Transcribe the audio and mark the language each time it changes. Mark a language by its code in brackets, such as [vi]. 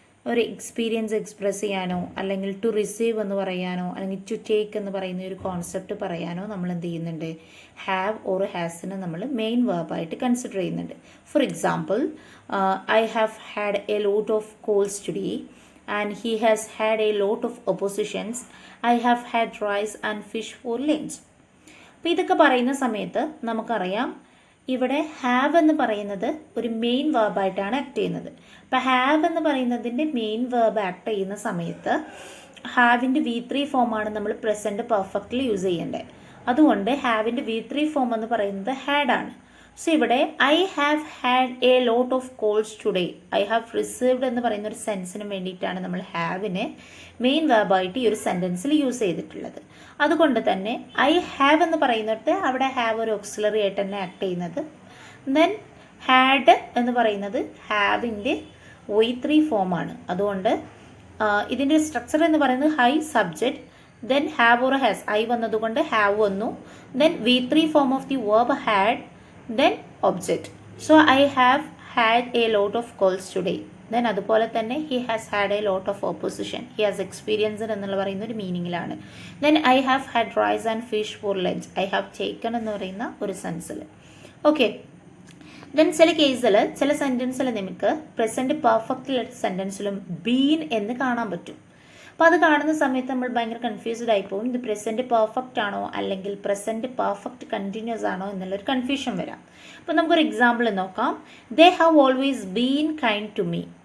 [ml] ഒരു experience express ചെയ്യാനോ അല്ലെങ്കിൽ ടു റിസീവ് എന്ന് പറയാനോ അല്ലെങ്കിൽ ടു ടേക്ക് എന്ന് പറയുന്ന ഒരു കോൺസെപ്റ്റ് പറയാനോ നമ്മൾ എന്ത് ചെയ്യുന്നുണ്ട്, ഹാവ് ഓർ ഹാസിനെ നമ്മൾ മെയിൻ വേർബായിട്ട് കൺസിഡർ ചെയ്യുന്നുണ്ട്. [en] For example, I have had a lot of calls today and he has had a lot of oppositions. I have had rice and fish for lunch. [ml] അപ്പോൾ ഇതൊക്കെ പറയുന്ന സമയത്ത് നമുക്കറിയാം ഇവിടെ ഹാവ് എന്ന് പറയുന്നത് ഒരു മെയിൻ വേർബായിട്ടാണ് ആക്ട് ചെയ്യുന്നത്. അപ്പോൾ ഹാവ് എന്ന് പറയുന്നതിൻ്റെ മെയിൻ വേർബ് ആക്ട് ചെയ്യുന്ന സമയത്ത് ഹാവിൻ്റെ V3 ഫോമാണ് നമ്മൾ പ്രസൻറ്റ് പെർഫെക്റ്റ്ലി യൂസ് ചെയ്യേണ്ടത്. അതുകൊണ്ട് ഹാവിൻ്റെ V3 ഫോം എന്ന് പറയുന്നത് ഹാഡ് ആണ്. സോ ഇവിടെ [en] I have had a lot of calls today, I have received [ml] എന്ന് പറയുന്ന ഒരു സെൻസിന് വേണ്ടിയിട്ടാണ് നമ്മൾ ഹാവിനെ മെയിൻ വേർബായിട്ട് ഈ ഒരു സെൻറ്റൻസിൽ യൂസ് ചെയ്തിട്ടുള്ളത്. അതുകൊണ്ട് തന്നെ ഐ ഹാവ് എന്ന് പറയുന്നിടത്ത് അവിടെ ഹാവ് ഒരു ഓക്സിലറി ആയിട്ട് തന്നെ ആക്ട് ചെയ്യുന്നത്. ദെൻ ഹാഡ് എന്ന് പറയുന്നത് ഹാവിൻ്റെ V3 ഫോമാണ്. അതുകൊണ്ട് ഇതിൻ്റെ സ്ട്രക്ചർ എന്ന് പറയുന്നത് [en] ഹൈ subject, then have or has, I വന്നതുകൊണ്ട് have വന്നു, then V3 form of the verb had, then object. So I have had a lot of calls today. Then [ml] അതുപോലെ തന്നെ [en] he has had a lot of opposition, he has experienced [ml] എന്നുള്ള പറയുന്ന ഒരു മീനിങ്ങിലാണ്. [en] Then I have had rice and fish for lunch, I have taken [ml] എന്ന് പറയുന്ന ഒരു സെൻസിൽ. [en] Okay. [ml] Then ചില കേസിൽ ചില സെൻറ്റൻസിൽ നമുക്ക് പ്രസൻറ്റ് പെർഫെക്റ്റ് സെൻറ്റൻസിലും ബീൻ എന്ന് കാണാൻ പറ്റും. അപ്പോൾ അത് കാണുന്ന സമയത്ത് നമ്മൾ ഭയങ്കര കൺഫ്യൂസ്ഡ് ആയിപ്പോവും. ഇത് പ്രസൻറ്റ് പെർഫെക്റ്റ് ആണോ അല്ലെങ്കിൽ പ്രസൻറ്റ് പെർഫെക്റ്റ് കണ്ടിന്യൂസ് ആണോ എന്നുള്ളൊരു കൺഫ്യൂഷൻ വരാം. അപ്പോൾ നമുക്കൊരു എക്സാമ്പിൾ നോക്കാം. [en] They have always been kind to me.